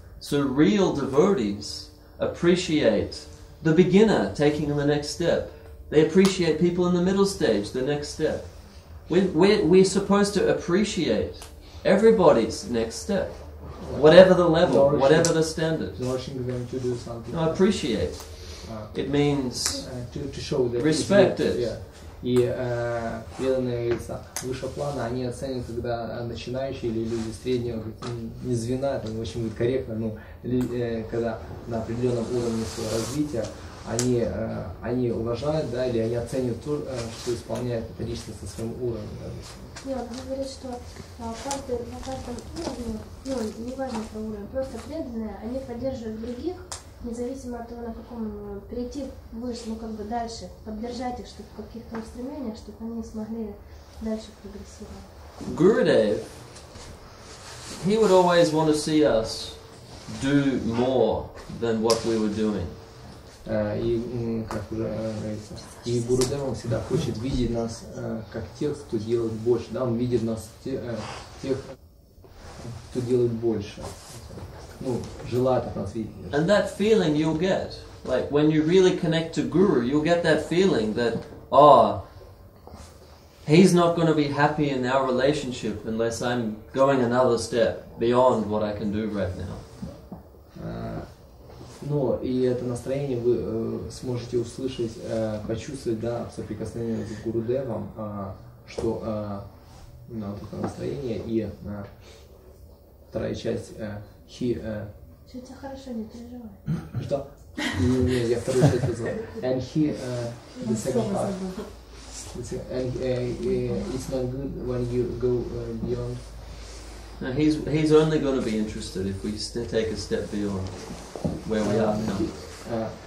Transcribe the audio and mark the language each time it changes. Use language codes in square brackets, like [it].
[en] So real devotees appreciate the beginner taking the next step. They appreciate people in the middle stage, the next step. We're supposed to appreciate everybody's next step, whatever the level, whatever the standard. Nourishing them to do something. No, appreciate. It means to show that respect it. Yeah. [ru] И преданные, говорится, выше плана, они оценят, когда начинающие или люди среднего, не звена, это не очень будет корректно, но когда на определенном уровне своего развития, они уважают, да, или они оценивают то, что исполняет эта личность на своем уровне. Да. Нет, он говорит, что на каждом уровне, ну, не важно про уровень, просто преданные, они поддерживают других, независимо от того, на каком перейти выше, ну как бы дальше, поддержать их, чтобы в каких-то устремлениях, чтобы они смогли дальше прогрессировать. [en] Gurudev, he would always want to see us do more than what we were doing. [ru] И, как уже говорится, и Гурудев он всегда хочет видеть нас как тех, кто делает больше, да, он видит нас тех, кто делает больше. Ну, желает от нас видеть. [en] And that feeling you'll get, like when you really connect to Guru, you'll get that feeling that, he's not going to be happy in our relationship unless I'm going another step beyond what I can do right now. [ru] Но и это настроение вы сможете услышать, почувствовать, да, в соприкосновении с Гурудевом, что вот это настроение и вторая часть Все у тебя хорошо, не переживай. Что? Нет, я вторую часть назвал. [en] And he, the second part. And it's not good when you go beyond. Now he's only going to be interested if we take a step beyond where we are now.